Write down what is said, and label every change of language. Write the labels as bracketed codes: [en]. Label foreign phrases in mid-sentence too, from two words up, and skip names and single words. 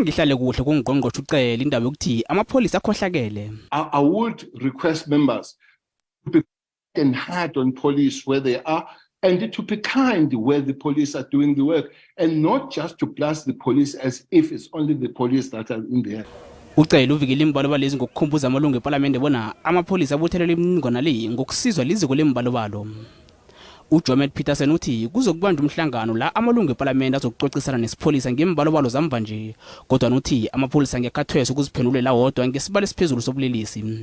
[en] would request members to be hard on police where they are and to be kind where the police are doing the work and not just to blast the police as if it's only the police that are in there. [nr] Ucela uvikele iimbalobalo lezi ngokukhumbuza amalunga wePalamende bona amapolisa abuthelele imininingwana le ngokusizwa liziko leembalobalo. uJomet Peterson uthi kuzokubanjwa umhlangano la amalunga wePalamende azokucocisana nesipholisa ngeembalobalo zamva nje, kodwa uthi amapolisa ngekhathwese ukuziphendulela wodwa ngesibalo esiphezulu sobulelesi.